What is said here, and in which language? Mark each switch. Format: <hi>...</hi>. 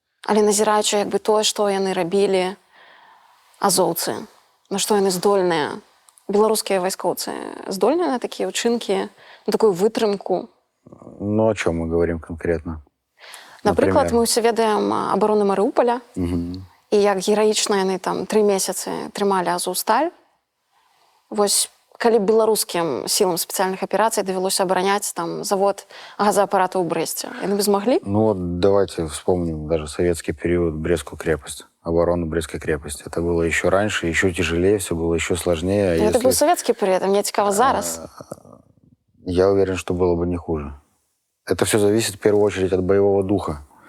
<be>Але назіраючы тое, што яны рабілі азоўцы, на што яны здольныя, беларускія вайскоўцы здольныя на такія ўчынкі, на такую вытрымку?</be> <ru>О чем мы говорим конкретно?</ru> <be>Напрыклад, мы ўсе ведаем абарону Марыуполя, і як гераічна яны там 3 месяцы трымалі Азовсталь. Вось калі беларускім сілам спецыяльных аперацый давялося абараняць там завод газаапарата ў Брэсце, яны бы змаглі?</be> <ru>Давайте вспомним даже советский период, Брестскую крепость, оборону Брестской крепости. Это было еще раньше, еще тяжелее, все было еще сложнее. Это был советский период,</ru> <be>а мне цікаво зараз.</be> <ru>Я уверен, что было бы не хуже. Это все зависит в первую очередь от боевого духа.</ru>